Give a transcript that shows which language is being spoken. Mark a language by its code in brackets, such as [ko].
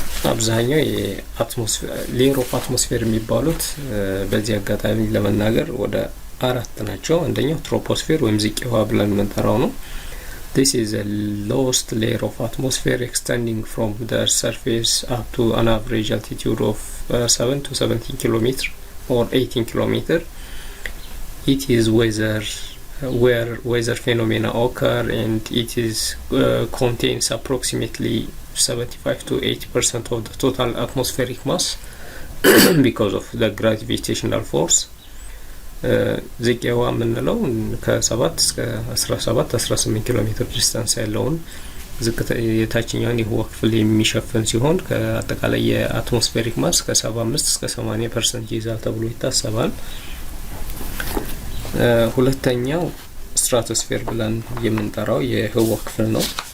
[am] አብዛኛው ሌየር ኦፍ አትሞስፌር የሚባሉት በዚህ አጋጣሚ ለመናገር ወደ 4 ናቸው። አንደኛው ትሮፖስፌር ወይም ዝቅዋ ብለን የምንጠራው ነው። [en] This is a lowest layer of atmosphere extending from the surface up to an average altitude of 7 to 17 km or 18 km. It is where weather phenomena occur, and it is contains approximately 75 to 80% of the total atmospheric mass because of the gravitational force. [am] ዝቅዋ የምንለው ከ7 እስከ 17-18 ኪሎ ሜትር ዲስታንስ ያለውን የታችኛውን የህዋ ክፍል የሚሸፍን ሲሆን ከአጠቃላይ የአትሞስፌሪክ ማስ ከ75 እስከ 80% ይይዛል ተብሎ ይታሰባል። ሁለተኛው ስትራቶስፌር ብለን የምንጠራው የህዋ ክፍል ነው።